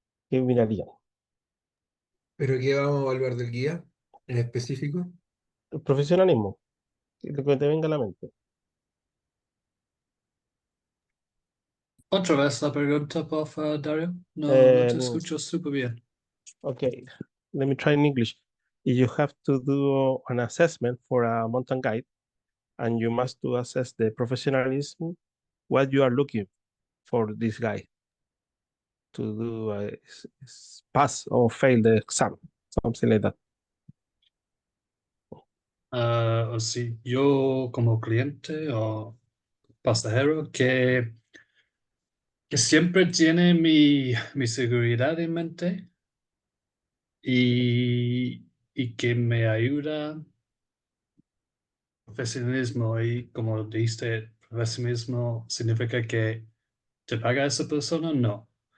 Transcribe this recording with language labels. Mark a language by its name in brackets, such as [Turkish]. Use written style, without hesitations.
[Spanish] ¿Qué mirarían? ¿Pero qué vamos a evaluar del guía en específico? El profesionalismo, lo que te venga a la mente. Otra vez la pregunta, por favor, Dario. No, no Eh, te escucho súper bien. [English] okay, let me try in English. If you have to do an assessment for a mountain guide and you must to assess the professionalism, what you are looking for this guy to do pass or fail the exam, something like that. [Spanish] O sí, yo como cliente o pasajero que siempre tiene mi seguridad en mente y que me ayuda profesionalismo y como dijiste, profesionalismo significa que te paga esa persona, no.